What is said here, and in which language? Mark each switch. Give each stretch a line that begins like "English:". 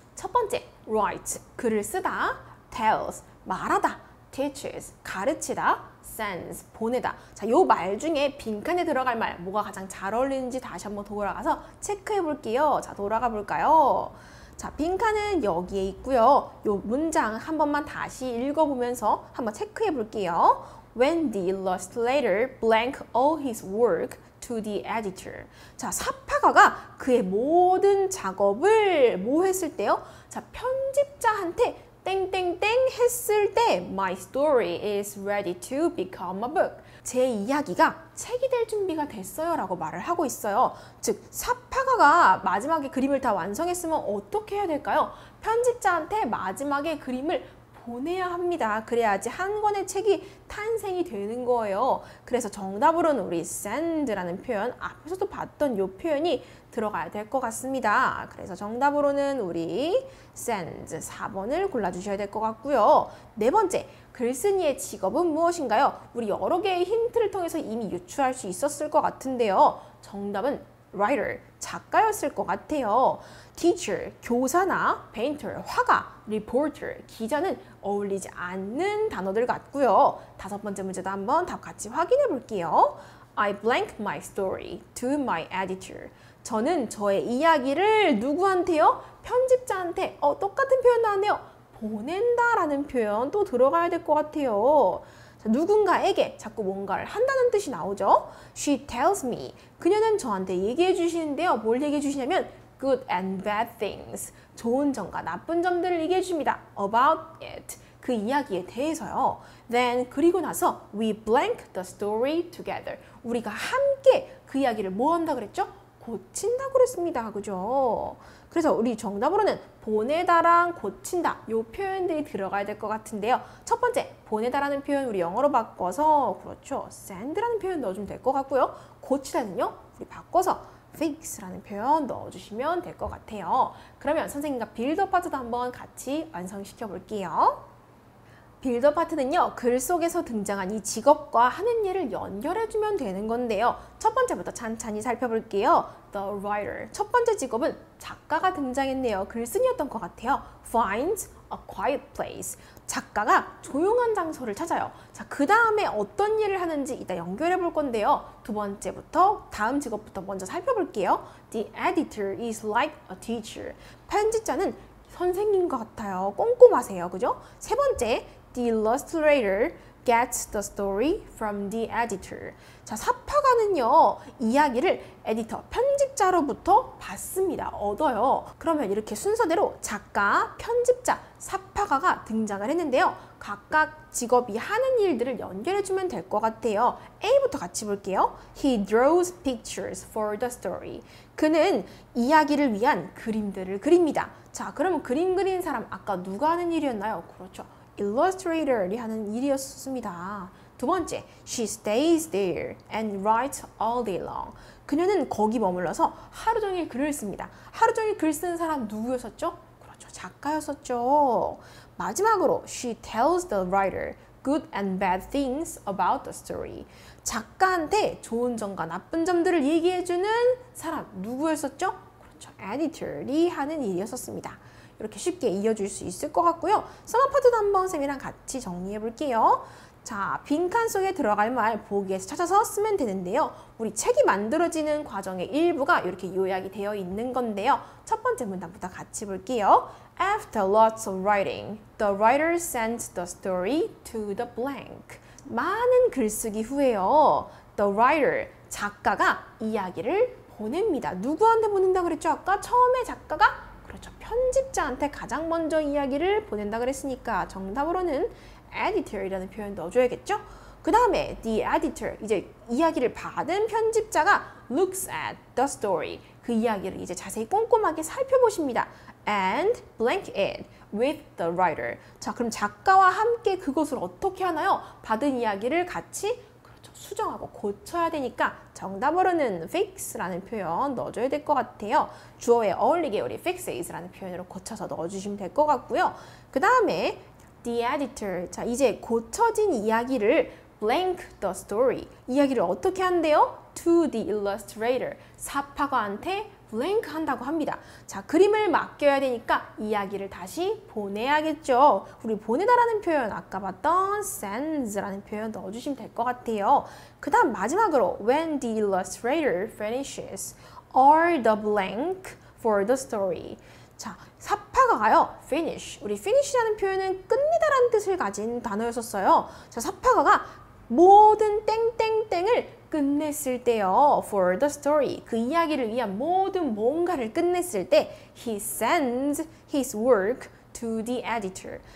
Korean: 첫 번째, write, 글을 쓰다. tells, 말하다. teaches, 가르치다. sends, 보내다. 자, 요 말 중에 빈칸에 들어갈 말, 뭐가 가장 잘 어울리는지 다시 한번 돌아가서 체크해 볼게요. 자, 돌아가 볼까요? 자, 빈칸은 여기에 있고요. 요 문장 한 번만 다시 읽어보면서 한번 체크해 볼게요.
English: When the illustrator blank all his work to the editor.
Korean: 자, 사파가가 그의 모든 작업을 뭐 했을 때요? 자, 편집자한테 땡땡땡 했을 때
English: My story is ready to become a book.
Korean: 제 이야기가 책이 될 준비가 됐어요 라고 말을 하고 있어요. 즉, 사파가가 마지막에 그림을 다 완성했으면 어떻게 해야 될까요? 편집자한테 마지막에 그림을 보내야 합니다. 그래야지 한 권의 책이 탄생이 되는 거예요. 그래서 정답으로는 우리 send라는 표현, 앞에서도 봤던 이 표현이 들어가야 될 것 같습니다. 그래서 정답으로는 우리 send 4번을 골라주셔야 될 것 같고요. 네 번째, 글쓴이의 직업은 무엇인가요? 우리 여러 개의 힌트를 통해서 이미 유추할 수 있었을 것 같은데요. 정답은 writer, 작가였을 것 같아요. teacher, 교사나 painter, 화가, reporter, 기자는 어울리지 않는 단어들 같고요. 다섯 번째 문제도 한번 답 같이 확인해 볼게요.
English: I blank my story to my editor.
Korean: 저는 저의 이야기를 누구한테요? 편집자한테. 똑같은 표현 나왔네요. 보낸다라는 표현 또 들어가야 될 것 같아요. 자, 누군가에게 자꾸 뭔가를 한다는 뜻이 나오죠.
English: She tells me.
Korean: 그녀는 저한테 얘기해 주시는데요. 뭘 얘기해 주시냐면
English: good and bad things.
Korean: 좋은 점과 나쁜 점들을 얘기해 줍니다.
English: About it.
Korean: 그 이야기에 대해서요.
English: Then
Korean: 그리고 나서
English: we blank the story together.
Korean: 우리가 함께 그 이야기를 뭐 한다 그랬죠? 고친다고 그랬습니다. 그죠? 그래서 우리 정답으로는 보내다랑 고친다 요 표현들이 들어가야 될 것 같은데요. 첫 번째, 보내다라는 표현 우리 영어로 바꿔서 그렇죠. send라는 표현 넣어주면 될 것 같고요. 고치다는요. 우리 바꿔서 fix라는 표현 넣어주시면 될 것 같아요. 그러면 선생님과 빌더 파트도 한번 같이 완성시켜 볼게요. 빌더 파트는요, 글 속에서 등장한 이 직업과 하는 일을 연결해주면 되는 건데요. 첫 번째부터 찬찬히 살펴볼게요.
English: The writer.
Korean: 첫 번째 직업은 작가가 등장했네요. 글쓴이였던 것 같아요.
English: Finds a quiet place.
Korean: 작가가 조용한 장소를 찾아요. 자, 그 다음에 어떤 일을 하는지 이따 연결해 볼 건데요. 두 번째부터, 다음 직업부터 먼저 살펴볼게요.
English: The editor is like a teacher.
Korean: 편집자는 선생님과 같아요. 꼼꼼하세요. 그죠? 세 번째,
English: The illustrator gets the story from the editor.
Korean: 자, 사파가는요, 이야기를 에디터, 편집자로부터 받습니다. 얻어요. 그러면 이렇게 순서대로 작가, 편집자, 사파가가 등장을 했는데요. 각각 직업이 하는 일들을 연결해주면 될 것 같아요. A부터 같이 볼게요.
English: He draws pictures for the story.
Korean: 그는 이야기를 위한 그림들을 그립니다. 자, 그러면 그림 그리는 사람 아까 누가 하는 일이었나요? 그렇죠. illustrator이 하는 일이었습니다. 두 번째,
English: she stays there and writes all day long.
Korean: 그녀는 거기 머물러서 하루 종일 글을 씁니다. 하루 종일 글 쓰는 사람 누구였었죠? 그렇죠, 작가였었죠. 마지막으로,
English: she tells the writer good and bad things about the story.
Korean: 작가한테 좋은 점과 나쁜 점들을 얘기해주는 사람 누구였었죠? 그렇죠, editor이 하는 일이었었습니다. 이렇게 쉽게 이어줄 수 있을 것 같고요. 서머 파트도 한번 쌤이랑 같이 정리해 볼게요. 자, 빈칸 속에 들어갈 말 보기에서 찾아서 쓰면 되는데요. 우리 책이 만들어지는 과정의 일부가 이렇게 요약이 되어 있는 건데요. 첫 번째 문단부터 같이 볼게요.
English: After lots of writing, the writer sends the story to the blank.
Korean: 많은 글쓰기 후에요.
English: The writer,
Korean: 작가가 이야기를 보냅니다. 누구한테 보낸다 그랬죠? 아까 처음에 작가가 그렇죠. 편집자한테 가장 먼저 이야기를 보낸다 그랬으니까 정답으로는 editor이라는 표현 넣어줘야겠죠? 그 다음에 the editor, 이제 이야기를 받은 편집자가
English: looks at the story.
Korean: 그 이야기를 이제 자세히 꼼꼼하게 살펴보십니다.
English: And blank it with the writer.
Korean: 자, 그럼 작가와 함께 그것을 어떻게 하나요? 받은 이야기를 같이 수정하고 고쳐야 되니까 정답으로는 fix라는 표현 넣어줘야 될 것 같아요. 주어에 어울리게 우리 fixes라는 표현으로 고쳐서 넣어주시면 될 것 같고요. 그 다음에 the editor. 자, 이제 고쳐진 이야기를
English: blank the story.
Korean: 이야기를 어떻게 한대요?
English: to the illustrator.
Korean: 사파가한테 blank 한다고 합니다. 자, 그림을 맡겨야 되니까 이야기를 다시 보내야겠죠. 우리 보내다라는 표현 아까 봤던 sends라는 표현 넣어주시면 될 것 같아요. 그 다음 마지막으로
English: when the illustrator finishes are the blank for the story.
Korean: 자, 사파가가요 finish. 우리 finish라는 표현은 끝내다라는 뜻을 가진 단어였었어요. 자, 사파가가 모든 땡땡땡을 끝냈을 때요.
English: For the story.
Korean: 그 이야기를 위한 모든 뭔가를 끝냈을 때
English: he sends his work to the editor.